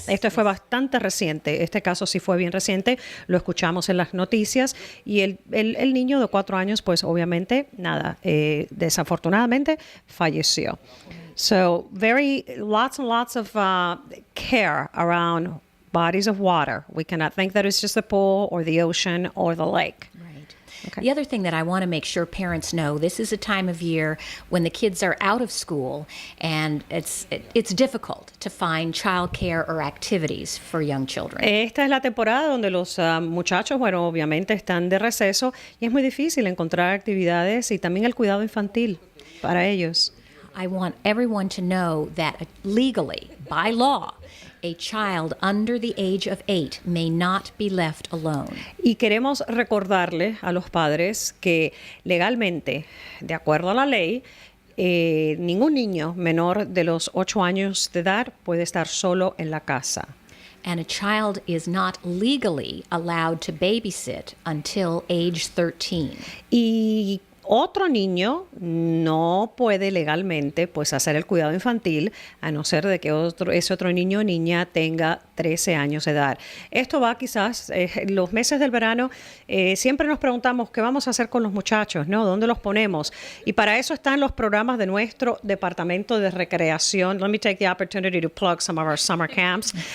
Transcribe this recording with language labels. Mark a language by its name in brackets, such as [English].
[English] Yes, [Spanish] fue bastante reciente, este caso sí fue bien reciente, lo escuchamos en las noticias y el niño de 4 años, pues obviamente nada, desafortunadamente falleció. [English] So lots and lots of care around bodies of water. We cannot think that it's just the pool or the ocean or the lake. Right. Okay. The other thing that I want to make sure parents know, this is a time of year when the kids are out of school and it's difficult to find childcare or activities for young children. [Spanish] Esta es la temporada donde los muchachos, bueno, obviamente están de receso y es muy difícil encontrar actividades y también el cuidado infantil para ellos. [English] I want everyone to know that legally, by law, a child under the age of 8 may not be left alone. [Spanish] Y queremos recordarle a los padres que legalmente, de acuerdo a la ley, ningún niño menor de los 8 años de edad puede estar solo en la casa. [English] And a child is not legally allowed to babysit until age 13. [Spanish] Y otro niño no puede legalmente pues hacer el cuidado infantil a no ser de que ese otro niño o niña tenga 13 años de edad. Esto va quizás, los meses del verano, siempre nos preguntamos qué vamos a hacer con los muchachos, ¿no? ¿Dónde los ponemos? Y para eso están los programas de nuestro departamento de recreación. [English] Let me take the opportunity to plug some of our summer camps.